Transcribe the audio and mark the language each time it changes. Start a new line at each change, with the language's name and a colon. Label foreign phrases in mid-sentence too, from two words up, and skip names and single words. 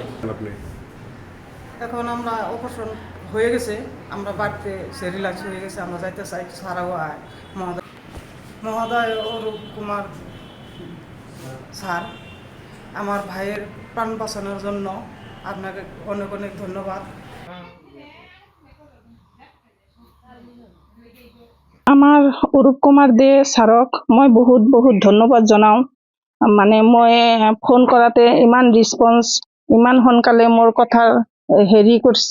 Bangla: এখন আমরা অপারেশন হয়ে গেছে, আমরা বাড়িতে সে রিল্যাক্স হয়ে গেছে, আমরা যাইতে চাই। সারাও আয় মহোদয় অরূপ কুমার স্যার আমার ভাইয়ের প্রাণ বাঁচানোর জন্য আপনাকে অনেক অনেক ধন্যবাদ।
Assamese: আমাৰ অৰূপ কুমাৰ দে ছাৰক মই বহুত বহুত ধন্যবাদ জনাওঁ। মই ফোন কৰাতে ইমান ৰেছপন্স, ইমান সোনকালে মোৰ কথা হেৰি কৰিছে।